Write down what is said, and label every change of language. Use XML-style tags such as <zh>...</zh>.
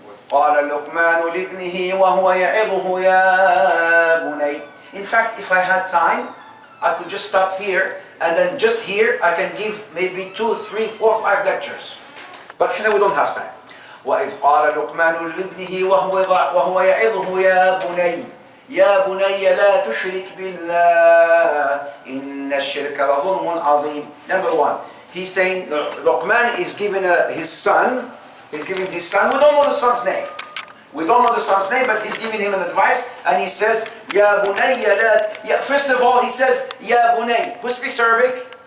<ar>قال لقمان لابنه وهو يعظه يا بني.</ar> <en>In fact, if I had time, I could just stop here, and then just here I can give maybe 2, 3, 4, 5 lectures. But here we don't have time.</en> <ar>وإذ قال لقمان لابنه وهو يعظه يا بني يا بني لا تشرك بالله إن الشرك لظلم عظيم.</ar> <en>Number 1, He's saying Luqman is giving his son. He's giving his son. We don't know the son's name. We don't know the son's name, but he's giving him an advice, and he says, "Ya bunayya la." First of all, he says, "Ya bunay." Who speaks Arabic?</en>